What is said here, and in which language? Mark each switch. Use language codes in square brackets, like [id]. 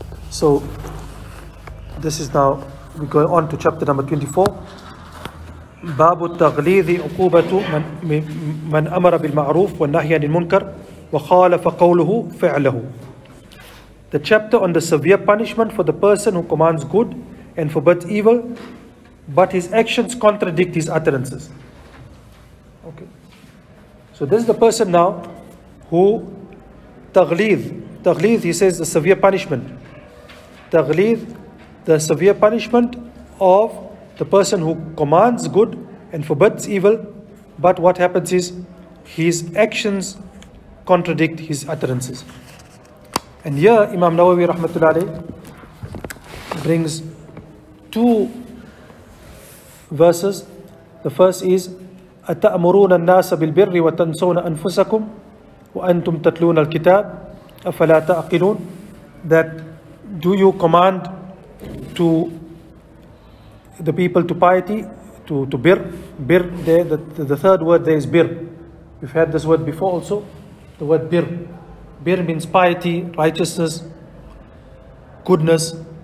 [en] So this is now, we go on to chapter number 24. [ar] باب التغليظ عقوبة من أمر بالمعروف والنهي عن المنكر وخالف قوله فعله. [en] The chapter on the severe punishment for the person who commands good and forbids evil, but his actions contradict his utterances. Okay. So this is the person now who Taghlid, he says the severe punishment. Taghlid, the severe punishment of the person who commands good and forbids evil, but what happens is his actions contradict his utterances. And here Imam Nawawi rahmatullahi alayhi brings two verses. The first is [ar] أَتَأْمُرُونَ النَّاسَ بِالْبِرِّ وَتَنْسَوْنَ أَنفُسَكُمْ وَأَنْتُمْ تَتْلُونَ الْكِتَابَ أَفَلَا تَعْقِلُونَ. [en] That do you command to the people to piety, to bir. There, the third word there is bir. We've had this word before also. The word bir. Bir means piety, righteousness, goodness.